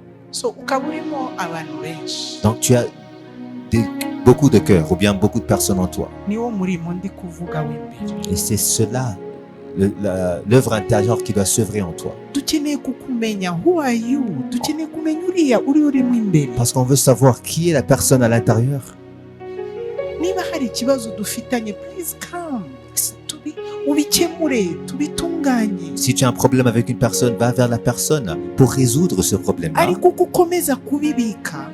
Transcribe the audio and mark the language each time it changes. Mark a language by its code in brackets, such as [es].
[rw] So ukaba urimo abantu benshi, [fr] Donc tu as beaucoup de cœurs ou bien beaucoup de personnes en toi. [rw] niwo murimo ndi kuvuga w'imbere. [fr] Et c'est cela, l'œuvre intérieure qui doit s'œuvrer en toi. [rw] Dukeneye kukumenya, [en] who are you? [rw] Dukeneye kumenya uriya urimo imbere. [fr] Parce qu'on veut savoir qui est la personne à l'intérieur. [rw] Niba hari ikibazo dufitanye, [en] please come. [rw] ubikemure tubitunganye. [fr] Si tu as un problème avec une personne, va vers la personne pour résoudre ce problème-là. [rw] ariko uko ukomeza kubibika,